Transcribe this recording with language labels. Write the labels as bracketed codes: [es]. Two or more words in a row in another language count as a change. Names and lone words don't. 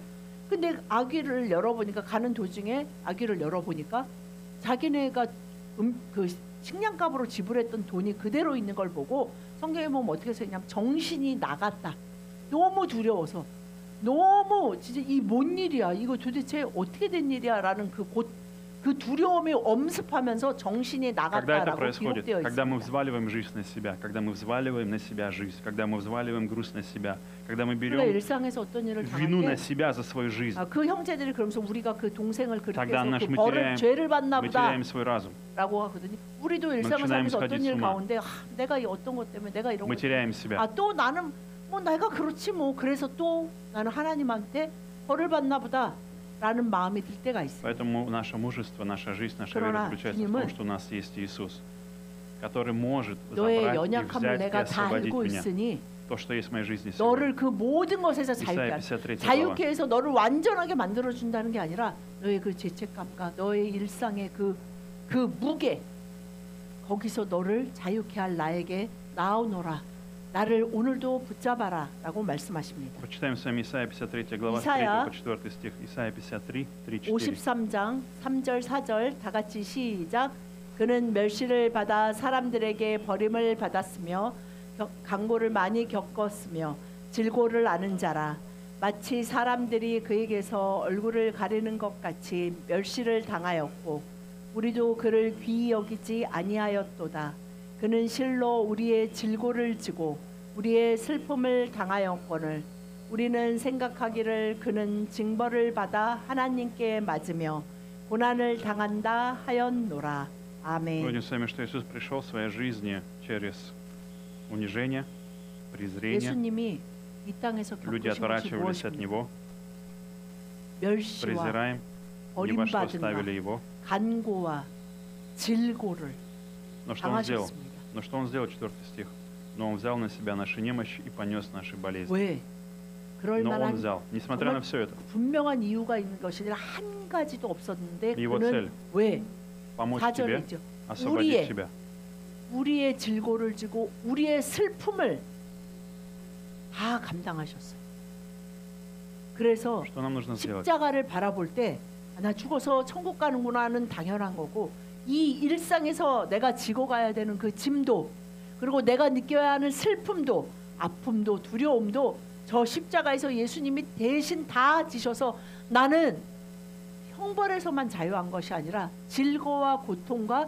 [ko] 근데 아귀를 열어보니까 가는 도중에 아귀를 열어보니까 자기네가 그 식량값으로 지불했던 돈이 그대로 있는 걸 보고 성경에 보면 어떻게 써있냐면 정신이 나갔다. 너무 두려워서 너무 진짜 이 뭔 일이야 이거 도대체 어떻게 된 일이야 라는 그 두려움이 엄습하면서 정신이 [ru] Когда это [ko] 나갔다라고 [ru] происходит? [ko] 기록되어 [ru] Когда мы [ko] 있습니다. [ru] взваливаем жизнь на себя, когда мы взваливаем на себя жизнь, когда мы взваливаем груз на себя, когда мы [ko] 우리가 [ru] берем [ko] 일상에서 어떤 일을 [ru] вину [ko] 당할 [ru] на [ko] 때 [ru] себя за свою жизнь, [ko] 그 형제들이 그러면서 우리가 그 동생을 그렇게 [ru] тогда [ko] 해서 [ru] наш [ko] 그 [ru] мы [ko] 벌을 [ru] теряем, [ko] 죄를 받나 [ru] мы [ko] 보다 [ru] теряем свой разум, [ko] 라고 하거든요. 우리도 일상을 [ru] начинаем [ko] 살면서 어떤 [ru] сходить [ko] 일 [ru] с ума. [ko] 가운데 내가 이 어떤 것 때문에 내가 이런 [ru] мы [ko] 것 [ru] теряем себя. [ko] 또 나는 뭐 내가 그렇지 뭐 그래서 또 나는 하나님한테 벌을 받나 보다 라는 마음이 들 때가 있어요. [ru] Поэтому наше мужество, наша жизнь, наша вера [ko] 그러나 [ru] заключается в [ko] 주님은 [ru] том, что у нас есть Иисус, который может [ko] 너의 [ru] забрать и [ko] 연약함을 [ru] взять и [ko] 내가 다 [ru] освободить [ko] 알고 [ru] меня. [ko] 있으니 [ru] То, что есть в моей жизни сегодня. [ko] 너를 그 모든 것에서 이사야 자유케 53 자유케 해서 너를 완전하게 만들어준다는 게 아니라 너의 그 죄책감과 너의 일상의 그 무게 거기서 너를 자유케 할 나에게 나오너라. 나를 오늘도 붙잡아라 라고 말씀하십니다. [ru] Прочитаем с вами Исайя 53 глава, с 3 이사야 по 4 стих. Исайя 53, 3, 4. [ko] 53장 3절 4절 다 같이 시작. 그는 멸시를 받아 사람들에게 버림을 받았으며 강고를 많이 겪었으며 질고를 아는 자라. 마치 사람들이 그에게서 얼굴을 가리는 것 같이 멸시를 당하였고 우리도 그를 귀히 여기지 아니하였도다. 그는 실로 우리의 질고를 지고 우리의 슬픔을 당하였거늘 우리는 생각하기를 그는 징벌을 받아 하나님께 맞으며 고난을 당한다 하였노라. 아멘. [ru] Сегодня с вами, что Иисус пришел в своей жизни через унижение, презрение. [ko] 예수님이 이 땅에서 [ru] Люди [ko] 겪으신 것이 [ru] отворачивались от [ko] 무엇입니까? [ru] Него, [ko] 멸시와 [ru] презираем, ни во что [ko] 버림받음과 [ru] ставили Его. [ko] 간고와 질고를 [ru] Но что Он сделал? [ko] 당하셨습니다. [ru] Но что Он сделал, 4 стих? Но Он взял на себя наши немощи и понес наши болезни. [ko] 왜? 그럴 [ru] Но Он [ko] 만한 [ru] взял, несмотря на [ko] 정말 [ru] все это, [ko] 분명한 이유가 있는 것이 아니라 한 가지도 없었는데 [ru] Его [ko] 그는 [ru] цель [ko] 왜? [ru] помочь тебе [ko] 4절이죠. [ru] освободить тебя. [ko] 우리의 질고를 지고 우리의 슬픔을 다 감당하셨어요. 그래서 [ru] Что нам нужно сделать? [ko] 십자가를 바라볼 때 나 죽어서 천국 가는구나는 당연한 거고 이 일상에서 내가 지고 가야 되는 그 짐도 그리고 내가 느껴야 하는 슬픔도 아픔도 두려움도 저 십자가에서 예수님이 대신 다 지셔서 나는 형벌에서만 자유한 것이 아니라 질고와 고통과